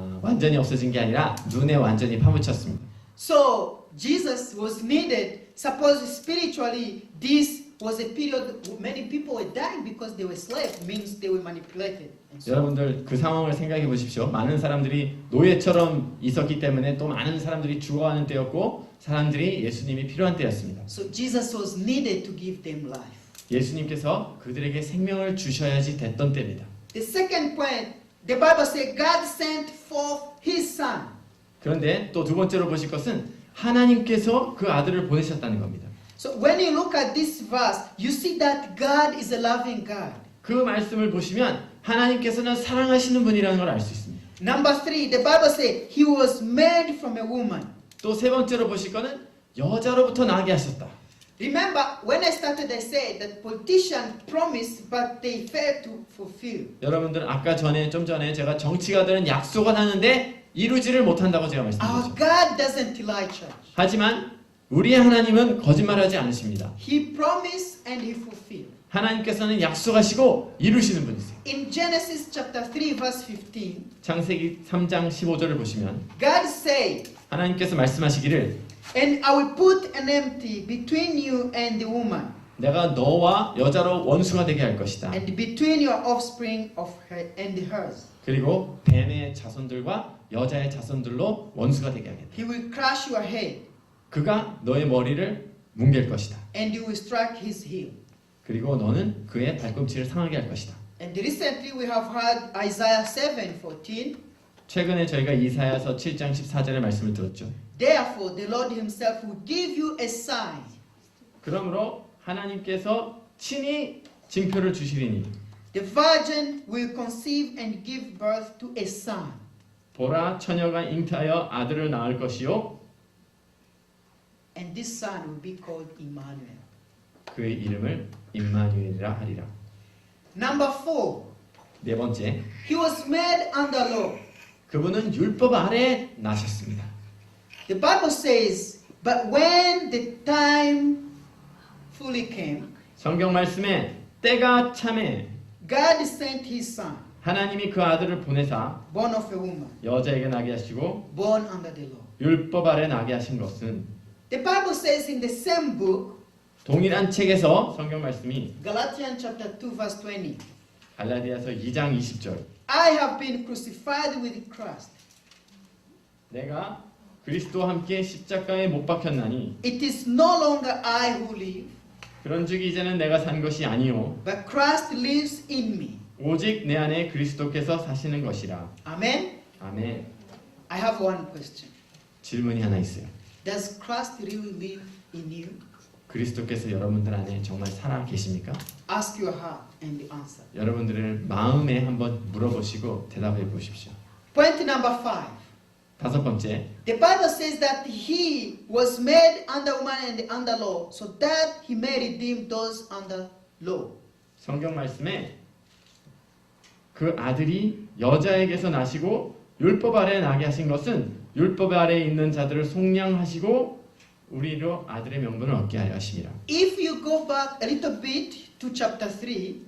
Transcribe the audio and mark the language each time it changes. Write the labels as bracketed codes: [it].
[ko] 완전히 없어진 게 아니라 눈에 완전히 파묻혔습니다. [en] So Jesus was needed. Suppose spiritually, this was a period many people were dying because they were slaves. Means they were manipulated. And so [ko] 여러분들 그 상황을 생각해 보십시오. 많은 사람들이 노예처럼 있었기 때문에 또 많은 사람들이 죽어가는 때였고 사람들이 예수님이 필요한 때였습니다. [en] So Jesus was needed to give them life. [ko] 예수님께서 그들에게 생명을 주셔야지 됐던 때입니다. [en] The second point, the Bible says God sent forth His Son. [ko] 그런데 또 두 번째로 보실 것은 하나님께서 그 아들을 보내셨다는 겁니다. [en] So when you look at this verse, you see that God is a loving God. [ko] 그 말씀을 보시면 하나님께서는 사랑하시는 분이라는 걸 알 수 있습니다. [en] Number 3, the Bible says He was made from a woman. [ko] 또 세 번째로 보실 거는 여자로부터 나게 하셨다. [en] Remember, when I started, I said that politicians promised, but they failed to fulfill. [ko] 여러분들 아까 좀 전에 제가 정치가들은 약속은 하는데 이루지를 못한다고 제가 [en] Our [ko] 말씀드렸죠. [en] God doesn't lie, church. [ko] 하지만 우리의 하나님은 거짓말하지 않으십니다. [en] He promised and He fulfilled. [ko] 하나님께서는 약속하시고 이루시는 분이세요. [en] In Genesis chapter 3 verse 15, [ko] 창세기 3장 15절을 보시면 [en] God said, [ko] 하나님께서 말씀하시기를 [en] and I will put an enmity between you and the woman, [ko] 내가 너와 여자로 원수가 되게 할 것이다. [en] and between your offspring of her and hers. [ko] 그리고 뱀의 자손들과 여자의 자손들로 원수가 되게 하겠다. [en] He will crush your head, [ko] 그가 너의 머리를 뭉갤 것이다. [en] and you will strike his heel. [ko] 그리고 너는 그의 발꿈치를 상하게 할 것이다. [en] And recently we have heard Isaiah 7:14. [ko] 최근에 저희가 이사야서 7장 14절의 말씀을 들었죠. [en] Therefore the Lord himself will give you a sign. [ko] 그러므로 하나님께서 친히 징표를 주시리니 [en] The virgin will conceive and give birth to a son. [ko] 보라 처녀가 잉태하여 아들을 낳을 것이요 [en] And this son will be called Emmanuel. [ko] 그의 이름을 임마누엘이라 하리라. [en] Number 4. [ko] 네 번째, [en] He was made under law. [ko] 그분은 율법 아래 나셨습니다. [en] The Bible says, but when the time fully came, [ko] 성경 말씀에 때가 참에 [en] God sent his son, [ko] 하나님이 그 아들을 보내사 [en] born of a woman, [ko] 여자에게 나게 하시고 [en] born under the law. [ko] 율법 아래 나게 하신 것은 [en] The Bible says in the same book, [ko] 동일한 책에서 성경 말씀이 [en] Galatians chapter 2 verse 20, [ko] 갈라디아서 2장 20절 [en] I have been crucified with Christ. [ko] 내가 그리스도와 함께 십자가에 못 박혔나니 [en] It is no longer I who live, [ko] 그런즉 이제는 내가 산 것이 아니요 [en] but Christ lives in me. [ko] 오직 내 안에 그리스도께서 사시는 것이라. [en] Amen. [ko] 아멘. [en] I have one question. [ko] 질문이 하나 있어요. [en] Does Christ really live in you? [ko] 그리스도께서 여러분들 안에 정말 살아 계십니까? [en] Ask your heart and answer. [ko] 여러분들을 마음에 한번 물어보시고 대답해 보십시오. [en] Point number 5. [ko] 다섯 번째, [en] The Bible says that he was made under woman and under law, so that he may redeem those under law. [ko] 성경 말씀에 그 아들이 여자에게서 나시고 율법 아래 나게 하신 것은 율법 아래에 있는 자들을 속량하시고 우리로 아들의 명분을 얻게 하려 하심이라. [en] If you go back a little bit to chapter 3,